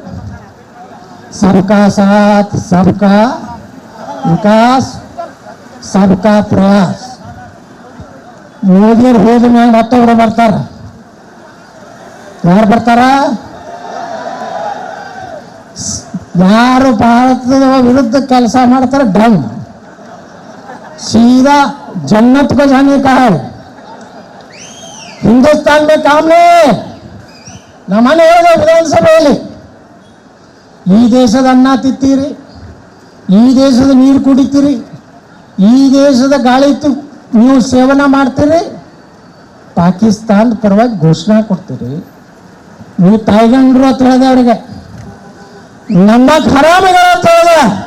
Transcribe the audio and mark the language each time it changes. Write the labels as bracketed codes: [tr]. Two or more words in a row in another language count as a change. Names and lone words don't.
[hi] सबका साथ सबका विकास सबका प्रयास। [kn] ಮೋದಿಯವ್ರು ಹೋದ ಮ್ಯಾಗ ಮತ್ತೊಬ್ರು ಬರ್ತಾರ। ಯಾರು ಬರ್ತಾರ? ಯಾರು ಭಾರತದ ವಿರುದ್ಧ ಕೆಲಸ ಮಾಡ್ತಾರೆ ಡಮ್ [hi] सीधा जन्नत को जाने का है। हिंदुस्तान में काम नहीं। [kn] ನಮ್ಮನೆ ಹೇಳಿದ ವಿಧಾನಸಭೆಯಲ್ಲಿ ಈ ದೇಶದ ಅನ್ನ ತಿತ್ತೀರಿ, ಈ ದೇಶದ ನೀರು ಕುಡಿತೀರಿ, ಈ ದೇಶದ ಗಾಳಿ ನೀವು ಸೇವನೆ ಮಾಡ್ತೀರಿ, ಪಾಕಿಸ್ತಾನದ ಪರವಾಗಿ ಘೋಷಣೆ ಕೊಡ್ತೀರಿ. ನೀವು ತಾಯ್ಗಂಡ್ರು ಅಂತ ಹೇಳಿದೆ ಅವರಿಗೆ, ನಮ್ಮ ಹರಾಮಿಗಳು ಅಂತ ಹೇಳಿದೆ.